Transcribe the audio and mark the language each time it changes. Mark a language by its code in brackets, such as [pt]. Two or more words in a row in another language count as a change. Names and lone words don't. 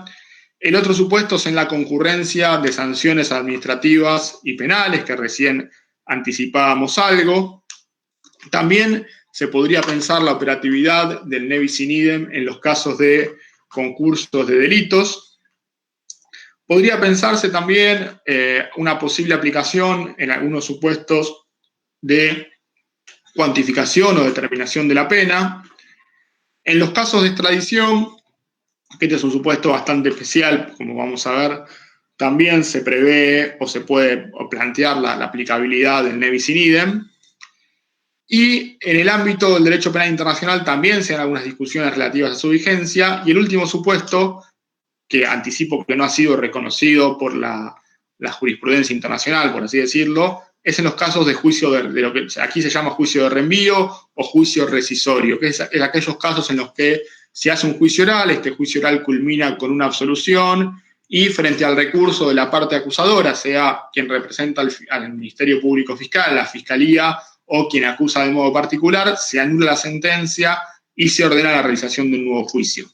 [es] El otro supuesto es en la concurrencia de sanciones administrativas y penales, que recién anticipábamos algo. También se podría pensar la operatividad del [la] ne bis in idem [es] en los casos de concursos de delitos. Podría pensarse también una posible aplicación en algunos supuestos de cuantificación o determinación de la pena. En los casos de extradición, que este es un supuesto bastante especial, como vamos a ver, también se prevé o se puede plantear la aplicabilidad del [la] ne bis in idem. [es] Y en el ámbito del derecho penal internacional también se dan algunas discusiones relativas a su vigencia. Y el último supuesto, que anticipo que no ha sido reconocido por la jurisprudencia internacional, por así decirlo, es en los casos de juicio de lo que aquí se llama juicio de reenvío o juicio rescisorio, que es aquellos casos en los que se hace un juicio oral, este juicio oral culmina con una absolución y frente al recurso de la parte acusadora, sea quien representa al Ministerio Público Fiscal, la Fiscalía o quien acusa de modo particular, se anula la sentencia y se ordena la realización de un nuevo juicio.